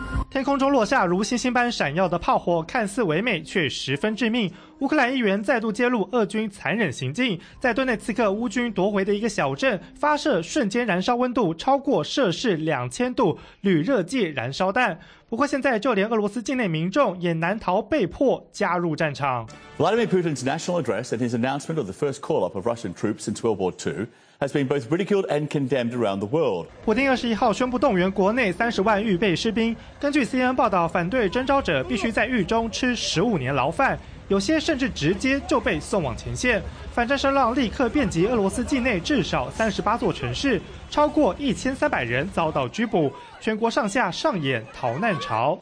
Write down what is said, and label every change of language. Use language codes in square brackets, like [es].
[zh] 天空中落下如星星般闪耀的炮火，看似唯美却十分致命。乌克兰议员再度揭露俄军残忍行径，在顿内茨克乌军夺回的一个小镇发射瞬间燃烧温度超过摄氏2000度铝热剂燃烧弹。不过现在就连俄罗斯境内民众也难逃被迫加入战场。 [en] Vladimir Putin's national address and his announcement of the first call up of Russian troops since World War II has been both ridiculed and condemned around the world. [zh] 普丁21号宣布动员国内300,000预备士兵，根据 CNN 报道，反对征召者必须在狱中吃15年牢饭，有些甚至直接就被送往前线。反战声浪立刻遍及俄罗斯境内至少38座城市，超过1300人遭到拘捕，全国上下上演逃难潮。